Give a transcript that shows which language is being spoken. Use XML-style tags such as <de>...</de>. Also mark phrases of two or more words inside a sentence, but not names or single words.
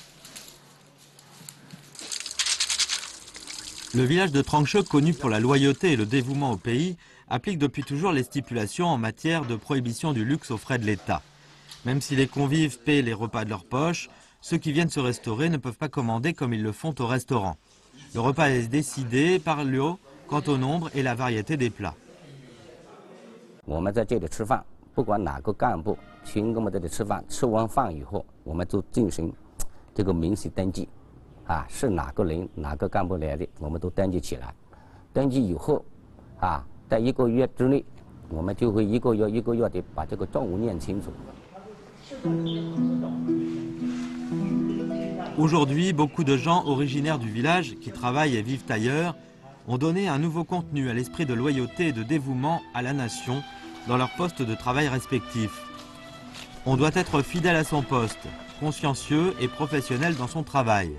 <fr>Le village de Trancheux, connu pour la loyauté et le dévouement au pays, applique depuis toujours les stipulations en matière de prohibition du luxe aux frais de l'État. Même si les convives paient les repas de leur poche, ceux qui viennent se restaurer ne peuvent pas commander comme ils le font au restaurant. Le repas est décidé par Liu quant au nombre et la variété des plats.</fr> <zh>我们在这里吃饭，不管哪个干部群跟我们这里吃饭，吃完饭以后，我们都进行这个明细登记，是哪个人哪个干部来的，我们都登记起来。登记以后，在1个月之内，我们就会一个月的把这个账务念清楚。</zh> <fr>Aujourd'hui, beaucoup de gens originaires du village qui travaillent et vivent ailleurs ont donné un nouveau contenu à l'esprit de loyauté et de dévouement à la nation dans leurs postes de travail respectifs. On doit être fidèle à son poste, consciencieux et professionnel dans son travail.</fr>